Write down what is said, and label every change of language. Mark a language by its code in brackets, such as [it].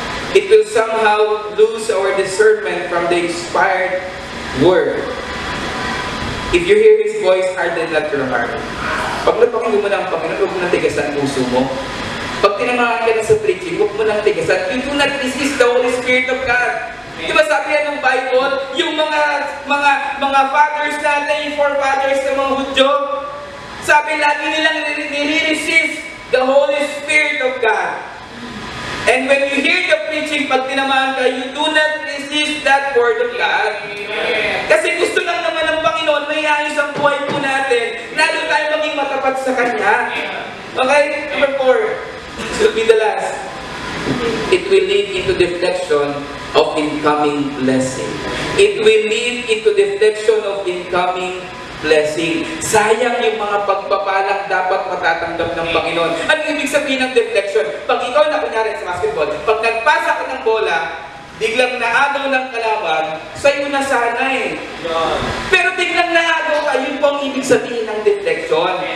[en] It will somehow lose our discernment from the inspired Word. If you hear His voice, harden not your heart. [tl] Pag napakinggan mo na ang Panginoon, huwag mo nang tigasan ang puso mo. Pag tinamahan ka na sa preaching, huwag mo nang tigasan. [en] You do not resist the Holy Spirit of God. [tl] Diba sabi yan ng Bible, yung mga fathers natin, yung forefathers ng mga Hudyo, sabi lagi nilang nire-resist [en] the Holy Spirit of God. And when you hear the preaching, [tl] pag tinamahan ka, [en] you do not resist that Word of God. [tl] Kasi gusto lang naman ng Panginoon, may ayos ang buhay po natin, lalo tayo maging matapat sa Kanya. [en] Okay? Number 4. This will be the last. It will lead into deflection of incoming blessing. It will lead into deflection of incoming blessing. [tl] Sayang yung mga pagpapalang dapat matatanggap ng Panginoon. Ano ibig sabihin ng deflection? Pag ikaw na kunyari sa basketball, pag nagpasa ka ng bola, biglang naagaw ng kalaban, sa'yo na sana eh. Pero biglang naagaw ka, yun po ang ibig sabihin ng deflection.